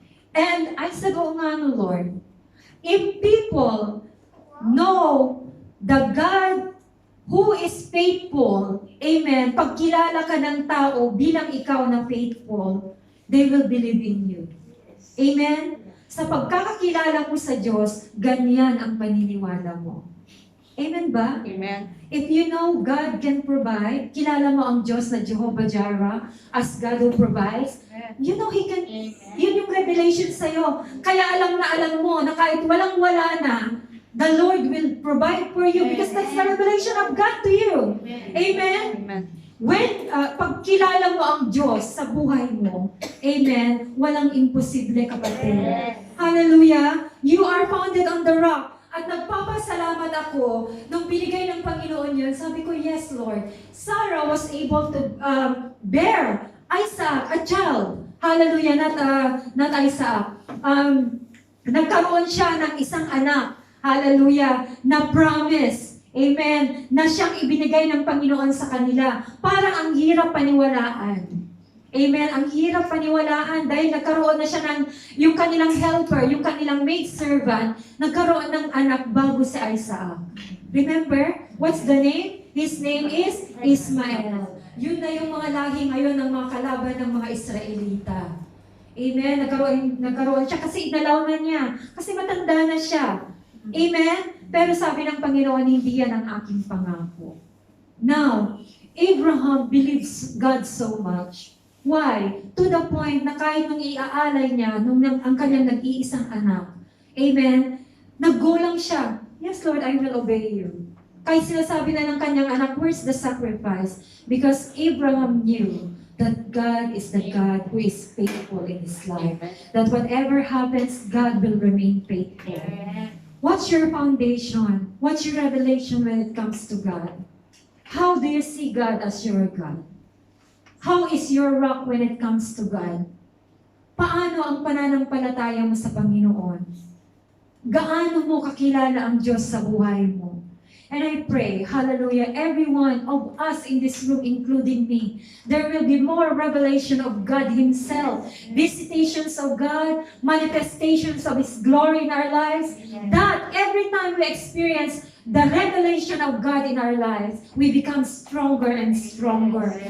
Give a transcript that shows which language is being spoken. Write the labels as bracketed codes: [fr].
[en] And I said, [tl] oh nga no, [en] Lord, if people know the God who is faithful, amen, [tl] pagkilala ka ng tao bilang ikaw na faithful, [en] they will believe in you. Amen? [tl] Sa pagkakakilala mo sa Diyos, ganyan ang paniniwala mo. Amen ba? Amen. [en] If you know God can provide, [tl] kilala mo ang Diyos na Jehovah Jireh [en] as God who provides, you know He can, [tl] yun yung revelation sa'yo. Kaya alam mo na kahit walang-wala na, [en] the Lord will provide for you because that's the revelation of God to you. [tl] Amen? Amen. When, pagkilala mo ang Diyos sa buhay mo, amen, walang imposible, kapatid. Hallelujah! [en] You are founded on the rock. [tl] At nagpapasalamat ako nung binigay ng Panginoon yun. Sabi ko, yes, Lord. [en] Sarah was able to bear Isaac, a child. Hallelujah, not Isaac. [tl] Nagkaroon siya ng isang anak. Hallelujah, na promise. Amen. Na siyang ibinigay ng Panginoon sa kanila. Parang ang hirap paniwalaan. Amen. Ang hirap paniwalaan dahil nagkaroon na siya ng yung kanilang helper, yung kanilang maidservant, nagkaroon ng anak bago si Isaac. [en] Remember? What's the name? His name is Ismael. [tl] Yun na yung mga lahi ngayon ng mga kalaban ng mga Israelita. Amen. Nagkaroon siya kasi inalaw na niya. Kasi matanda na siya. Amen. Pero sabi ng Panginoon, hindi yan ang aking pangako. [en] Now, Abraham believes God so much. Why? To the point [tl] na kahit nung iaalay niya, ang kanyang nag-iisang anak, amen, naggulang siya. [en] Yes, Lord, I will obey you. [tl] Kahit sinasabi na ng kanyang anak, [en] where's the sacrifice? Because Abraham knew that God is the God who is faithful in his life. That whatever happens, God will remain faithful. What's your foundation? What's your revelation when it comes to God? How do you see God as your God? How is your rock when it comes to God? [tl] Paano ang pananampalataya mo sa Panginoon? Gaano mo kakilala ang Diyos sa buhay mo? [en] And I pray, hallelujah, every one of us in this room, including me, there will be more revelation of God Himself, visitations of God, manifestations of His glory in our lives, that every time we experience the revelation of God in our lives, we become stronger and stronger.